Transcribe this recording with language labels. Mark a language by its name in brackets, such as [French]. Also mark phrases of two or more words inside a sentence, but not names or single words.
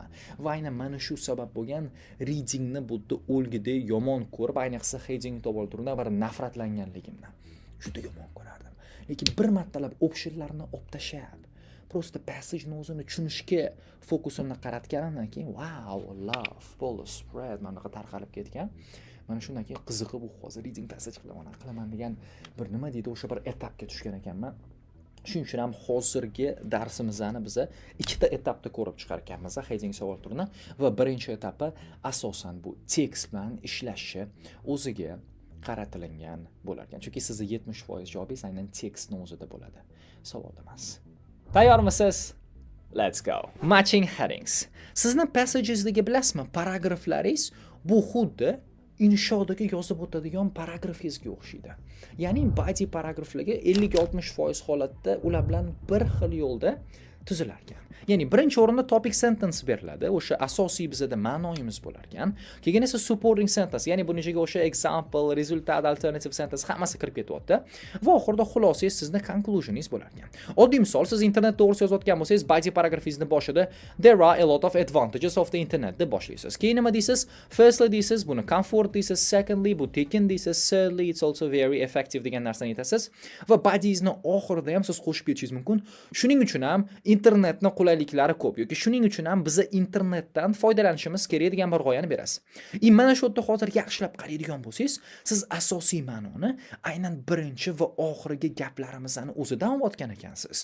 [Uzbek] Va aynan mana shu sabab bo'lgan readingni bu yerda o'lgidek yomon ko'rib, ayniqsa heading savol turidan bir nafratlanganligimdan. Juda yomon ko'rardim. Lekin bir martalab optionlarni olib tashlab, prosta passageni o'zini tushunishga fokusimni qaratganimdan keyin, [English] wow, love, full spread [Uzbek] mana bunaqa tarqalib ketgan. Mana shundan keyin qiziqib hozir [English] reading passage [Uzbek] qilaman degan bir nima deydi, o'sha bir etapga tushgan ekanman. Shuning uchun ham hozirgi darsimizni biz ikkita etapda ko'rib chiqar ekanmiz, heading savol turini va birinchi etapi asosan bu tekst bilan ishlashi o'ziga qaratilgan bo'lar ekan. Chunki sizning 70% javobingiz aynan tekstning o'zida bo'ladi, savolda emas. Tayyormisiz? [English] Let's go. Matching headings. [Uzbek] Sizning passagengizdagi bilasizmi, paragraflaringiz bu xuddi inshodagi yozib o'tadigan paragrafingizga o'xshaydi. Ya'ni body paragraflarga 50-60% holatda ular bilan bir xil yo'lda tuzilar ekan. Ya'ni birinchi o'rinda [English] topic sentence [Uzbek] beriladi, o'sha asosiy bizda ma'noyimiz bo'lar ekan. Keyin esa [English] supporting sentence, [Uzbek] ya'ni buning ichiga o'sha [English] example, result, alternative sentence [Uzbek] hammasi kirib ketyapti. Va oxirida xulosangiz sizning conclusioningiz bo'lar ekan. Oddiy misol, siz internet to'g'risida yozayotgan bo'lsangiz, body paragrafingizni boshida [English] there are a lot of advantages of the internet [Uzbek] deb boshlaysiz. Keyin nima deysiz? Firstly deysiz, buni comfort deysiz, secondly bu tekin deysiz, [English] thirdly it's also very effective [Uzbek] degan narsani aytasiz va body'ingizni oxirida ham siz qo'shib ketishingiz mumkin. Shuning uchun ham internetning qulayliklari ko'p yoki shuning uchun ham biz internetdan foydalanishimiz kerak degan bir g'oyani berasiz. Mana shu yerda hozir yaxshilab qaraydigan bo'lsangiz, siz asosiy ma'noni aynan birinchi va oxirgi gaplarimizning o'zidan olayotgan ekansiz.